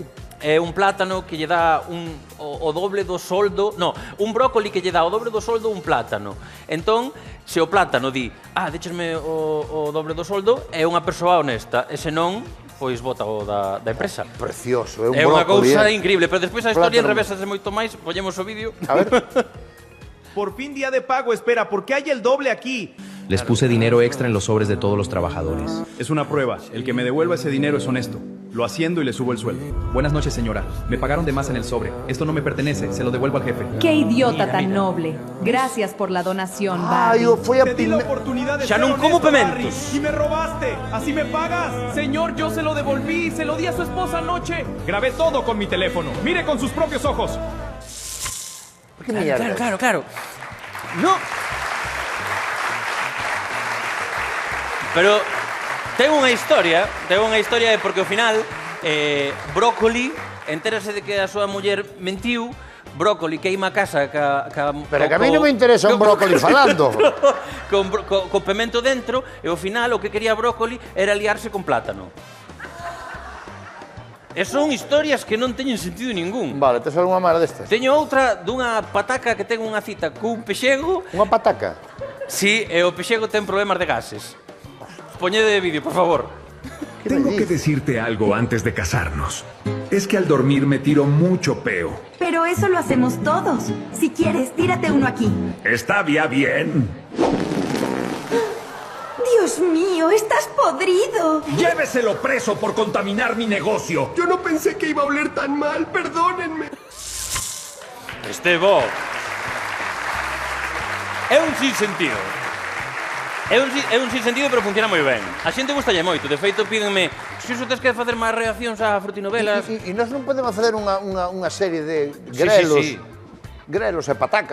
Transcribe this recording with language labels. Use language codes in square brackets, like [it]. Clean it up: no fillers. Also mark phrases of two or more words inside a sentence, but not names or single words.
[gl] É un plátano que lle dá o doble do soldo, un brócoli que lle dá o doble do soldo un plátano. Entón, se o plátano di, déchesme o doble do soldo, é unha persoa honesta, e se non, pois bota o da empresa. Precioso, é un brócoli. É unha cousa increíble, increíble, pero despois a historia enrevésase moito máis, poñemos o vídeo. A ver. [es] Por fin día de pago, espera, ¿por qué hay el doble aquí? Les puse dinero extra en los sobres de todos los trabajadores. Es una prueba, el que me devuelva ese dinero es honesto. Lo haciendo y le subo el sueldo. Buenas noches, señora. Me pagaron de más en el sobre. Esto no me pertenece, se lo devuelvo al jefe. ¡Qué idiota tan noble! Gracias por la donación, Ay, Barry. [gl] foi a [es] Te di la oportunidad de Ya ser no como honesto, [gl] pimentos. [es] Barry, y me robaste. ¿Así me pagas? Señor, yo se lo devolví, se lo di a su esposa anoche. Grabé todo con mi teléfono. Mire con sus propios ojos. Que mierda. Claro. No. [gl] Pero ten unha historia porque ao final Brócoli entérase de que a súa muller mentiu, Brócoli queima a casa Pero que a mí non me interesa un brócoli falando. con pemento dentro, e ao final o que quería Brócoli era liarse con plátano. E son historias que non teñen sentido ningún. Vale, tes algunha mara destas? Teño outra dunha pataca que ten unha cita cun pexego. Unha pataca? Sí, e o pexego ten problemas de gases. Poñede de vídeo, por favor. [es] Tengo que decirte algo antes de casarnos. Es que al dormir me tiro mucho peo. Pero eso lo hacemos todos. Si quieres, tírate uno aquí. ¿Está bien? Dios mío, estás podrido. ¡Lléveselo preso por contaminar mi negocio! Yo no pensé que iba a oler tan mal, perdónenme. [gl] Estevo. É un sinsentido. É un sinsentido, pero funciona moi ben. A xente gustalle moito. De feito, pídenme se iso tes que facer máis reaccións a frutinovelas. E nós non podemos facer unha serie de grelos. Sí. grelos e patacas